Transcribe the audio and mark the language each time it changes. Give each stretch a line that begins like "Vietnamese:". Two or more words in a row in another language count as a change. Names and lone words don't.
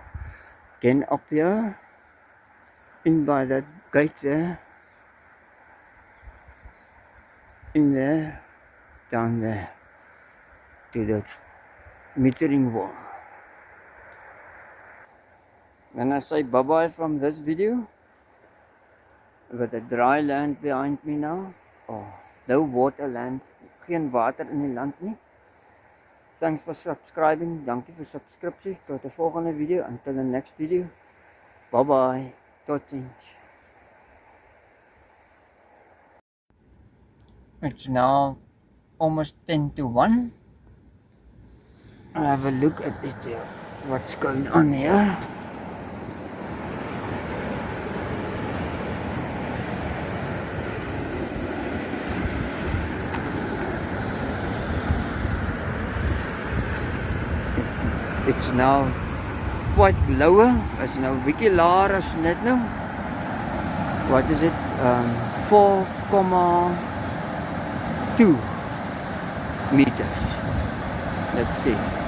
English: Again up here, in by that gate there, in there, down there, to the metering wall. When I say bye-bye from this video, with the dry land behind me now, no water land,
Afrikaans: geen water in die land nie.
English: Thanks for subscribing,
Afrikaans: dankie vir subscriptie, tot die volgende video,
English: until the next video, bye-bye. It's now almost 10 to 1. I'll have a look at it, what's going on here. It's now quite lower, it's
Afrikaans: nou bietjie laer as net nou.
English: What is it? 4,2 meters. Let's see.